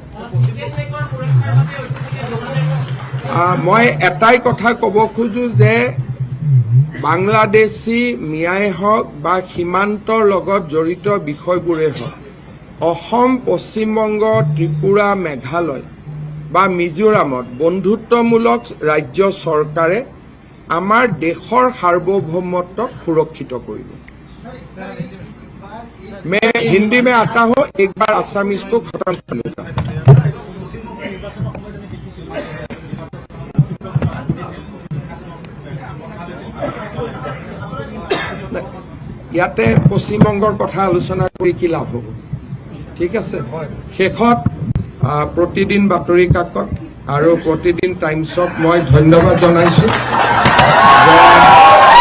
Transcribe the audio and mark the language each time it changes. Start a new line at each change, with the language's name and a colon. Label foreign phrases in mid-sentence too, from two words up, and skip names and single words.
Assamese: মই এটাই কথা ক'ব খোজো যে বাংলাদেশী মিয়াই হওক বা সীমান্তৰ লগত জড়িত বিষয়বোৰে হওক, অসম, পশ্চিমবংগ, ত্ৰিপুৰা, মেঘালয় বা মিজোৰামত বন্ধুত্বমূলক ৰাজ্য চৰকাৰে আমাৰ দেশৰ সাৰ্বভৌমত্বক সুৰক্ষিত কৰিব।
Hindi: मैं हिंदी में आता हूं, एक बार असमीज को खत्म कर लूंगा।
Assamese: ইয়াতে পশ্চিমবংগৰ কথা আলোচনা কৰি কি লাভ হ'ব? ঠিক আছে, শেষত প্ৰতিদিন বাতৰি কাকত আৰু প্ৰতিদিন টাইমছক মই ধন্যবাদ জনাইছো।